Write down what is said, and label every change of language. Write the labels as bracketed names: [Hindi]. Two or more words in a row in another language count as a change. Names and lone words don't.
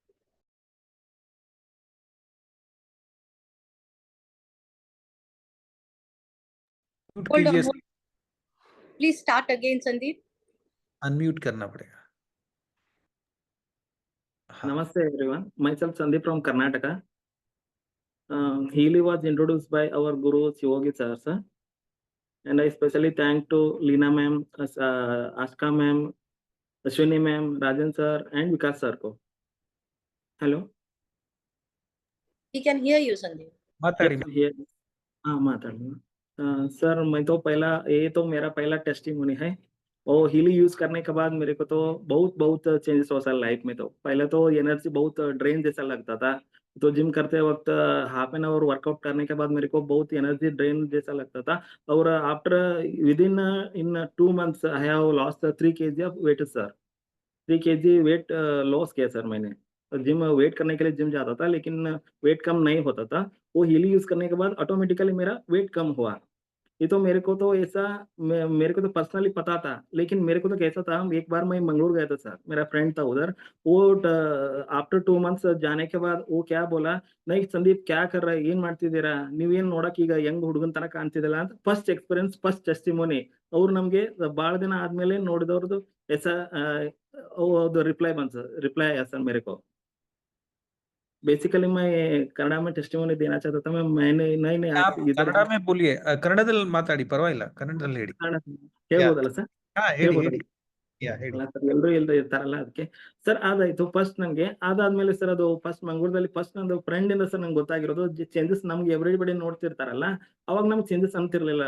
[English] hold on, please start again संदीप। [Hindi] अनम्यूट करना पड़ेगा। [English] Namaste everyone. Myself Sandeep from Karnataka. Healy was introduced by our guru Yogi sir, and I especially thank to Leena ma'am, Ashka ma'am, Ashwini ma'am, Rajan sir, and Vikas sir को. Hello. He can hear you संदीप। [Hindi] Yes, हाँ माताड़ी। सर मैं तो ये तो मेरा पहला टेस्टिमोनी है। और हीली यूज करने के बाद मेरे को तो बहुत बहुत चेंजेस हुआ सर लाइफ में। तो पहले तो एनर्जी बहुत ड्रेन जैसा लगता था। तो जिम करते वक्त [English] half an hour workout [Hindi] करने के बाद मेरे को बहुत [English] energy drain [Hindi] जैसा लगता था। और [English] after within 2 months I have lost 3 kg of weight sir. [Hindi] 3 kg [English] weight loss [Hindi] किया सर मैंने। जिम वेट करने के लिए जिम जाता था, लेकिन वेट कम नहीं होता था। वो हीली यूज करने के बाद ऑटोमेटिकली मेरा वेट कम हुआ। ये तो मेरे को तो ऐसा मेरे को तो पर्सनली पता था, लेकिन मेरे को तो कैसा था, एक बार मैं मंगलोर गया था सर, मेरा फ्रेंड था उधर। वो आफ्टर 2 months जाने के बाद वो क्या बोला, नहीं संदीप क्या कर रहा है, ಏನ್ ಮಾಡ್ತಿದ್ದೀರಾ ನೀವೇನ್ ನೋಡಕ್ ಈಗ ಯಂಗ್ ಹುಡುಗನ್ ತರ ಕಾಣ್ತಿದಿಲ್ಲ ಅಂತ [English] first experience first testimony [Hindi] ಅವ್ರು ನಮ್ಗೆ ಬಹಳ ದಿನ ಆದ್ಮೇಲೆ ನೋಡಿದವ್ರದ್ದು ऐसा रिप्लाई बन रिप्लाई आया सर मेरे को। बेसिकली मैं कन्नड़ में टेस्टिमोनी देना चाहता था। मैंने नहीं आप इधर ಕನ್ನಡ में बोलिए, [Kannada] ಕನ್ನಡದಲ್ಲಿ ಮಾತಾಡಿ, ಪರವಾಗಿಲ್ಲ, ಕನ್ನಡದಲ್ಲಿ ಹೇಳಿ। ಹೇಳ್ಬೋದಲ್ಲ ಸರ್? ಹಾ ಹೇಳಿ ಹೇಳಿ, ಹೇಳಿ ಅಲ್ಲ ಸರ್, ಎಲ್ಲರೂ ಇರ್ತಾರಲ್ಲ ಅದಕ್ಕೆ ಸರ್। ಅದಾಯ್ತು ಫಸ್ಟ್ ನಂಗೆ, ಅದಾದ್ಮೇಲೆ ಸರ್ ಅದು ಫಸ್ಟ್ ಮಂಗಳೂರಲ್ಲಿ ಫಸ್ಟ್ ನಂದು ಫ್ರೆಂಡ್ ಇಂದ ಸರ್ ನಂಗೆ ಗೊತ್ತಾಗಿರೋದು ಚೇಂಜಸ್ ನಮ್ಗೆ ಎವ್ರಿಬಡಿ ನೋಡ್ತಿರ್ತಾರಲ್ಲ, ಅವಾಗ ನಮ್ಗೆ ಚೇಂಜಸ್ ಅಂತಿರ್ಲಿಲ್ಲ।